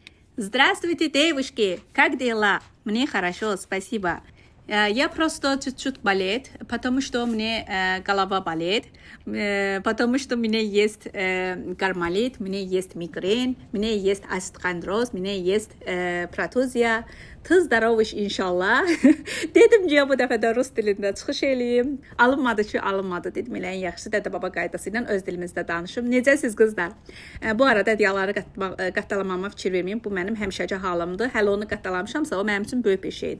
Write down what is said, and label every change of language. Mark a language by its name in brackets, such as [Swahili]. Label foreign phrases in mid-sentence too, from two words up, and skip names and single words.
[Russian] Здравствуйте, девушки! Как дела? Мне хорошо, спасибо. Я просто чуть-чуть болеет, потому что мне голова болит, потому что у меня есть гормолит, у меня есть мигрень, у меня есть остеохондроз, у меня есть протузия. [Azerbaijani] Tez здоровыш inşallah. Dedim ki, bu dəfə də rus dilində çıxış eləyim. Alınmadı ki, alınmadı dedim. Elə en yaxşısı dədə baba qaydası ilə öz dilimizdə danışım. Necəsiz qızlar? Bu arada diyaları qatdalamama fikir verməyin. Bu mənim həmişəki halımdır. Hələ onu qatdalamışamsa, o mənim üçün böyük bir şeydir.